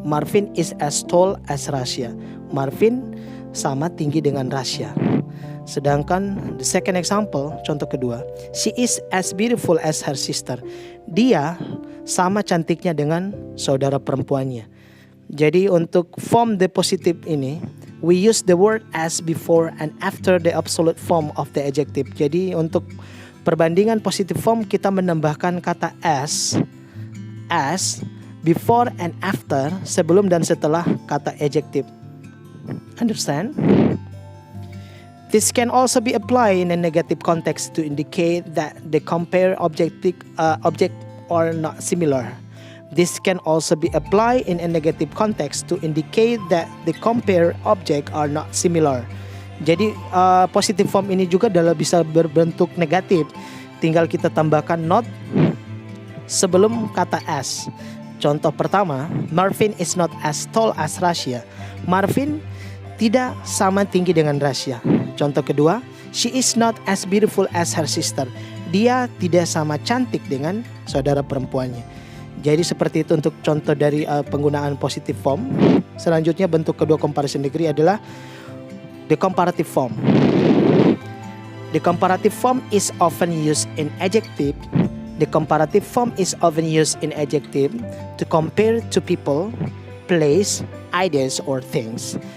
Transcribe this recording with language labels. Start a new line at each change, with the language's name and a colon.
English: Marvin is as tall as Rasya.
Indonesian: Marvin sama tinggi dengan Rasya. Sedangkan
English: the second example,
Indonesian: contoh kedua,
English: she is as beautiful as her sister.
Indonesian: Dia sama cantiknya dengan saudara perempuannya. Jadi untuk
English: form the positive ini, we use the word as before and after the absolute form of the adjective.
Indonesian: Jadi untuk perbandingan positive form kita menambahkan kata
English: as before and after,
Indonesian: sebelum dan setelah kata adjective.
English: Understand? This can also be applied in a negative context to indicate that the compare object are not similar. This can also be applied in a negative context to indicate that the compare object are not similar.
Indonesian: Jadi positive form ini juga bisa berbentuk negatif. Tinggal kita tambahkan not sebelum kata as. Contoh pertama,
English: Marvin is not as tall as Rasya.
Indonesian: Marvin tidak sama tinggi dengan Rasya. Contoh kedua,
English: she is not as beautiful as her sister.
Indonesian: Dia tidak sama cantik dengan saudara perempuannya. Jadi seperti itu untuk contoh dari penggunaan positive form. Selanjutnya bentuk kedua comparison degree adalah
English: the comparative form. The comparative form is often used in adjective. The comparative form is often used in adjective to compare to people, place, ideas, or things.